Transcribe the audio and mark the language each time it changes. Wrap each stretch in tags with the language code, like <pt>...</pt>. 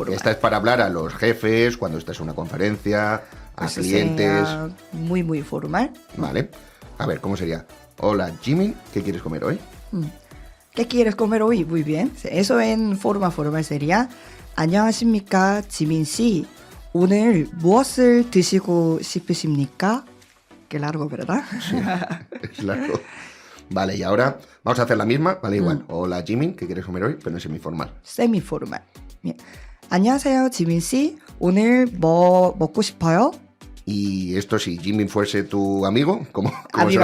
<es>Esta es para hablar a los jefes, cuando estás en una conferencia, a Eso clientes, sería muy formal. ¿vale? A ver, ¿cómo sería? Hola, Jimmy, ¿qué quieres comer hoy? ¿Qué quieres comer hoy? Muy bien. Eso en forma formal sería</es> <ko>안녕하십니까, 지민 씨. 오늘 무엇을 드시고 싶으십니까?</ko> <es>Qué largo, ¿verdad? Sí, es largo. Vale, y ahora vamos a hacer la misma, ¿vale? Igual. Hola, Jimmy, ¿qué quieres comer hoy? Pero en semiformal. semi-formal. bien.</es> <ko>안녕하세요, 지민 씨. 오늘 뭐 먹고 싶어요?</ko> <es>Y esto, si Jimmy fuese tu amigo, ¿cómo Amigo,</es>